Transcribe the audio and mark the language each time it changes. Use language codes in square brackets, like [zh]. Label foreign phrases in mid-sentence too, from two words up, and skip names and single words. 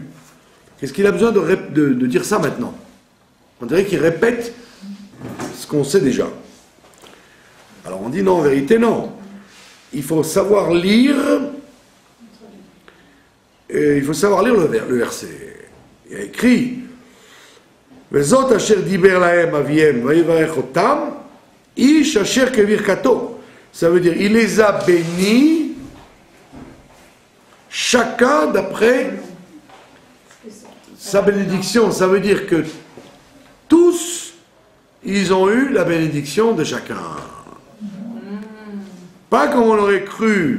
[fr] Qu'est-ce qu'il a besoin de dire ça maintenant? On dirait qu'il répète ce qu'on sait déjà. Alors on dit non, en vérité non. Il faut savoir lire, le verset. Il y a écrit [he] וזאת אשר דבר להם אביהם ויברך אותם איש אשר כבר כתו. [fr] Ça veut dire il les a bénis chacun d'après sa bénédiction. Ça veut dire que tous ils ont eu la bénédiction de chacun. Pas comme on l'aurait cru.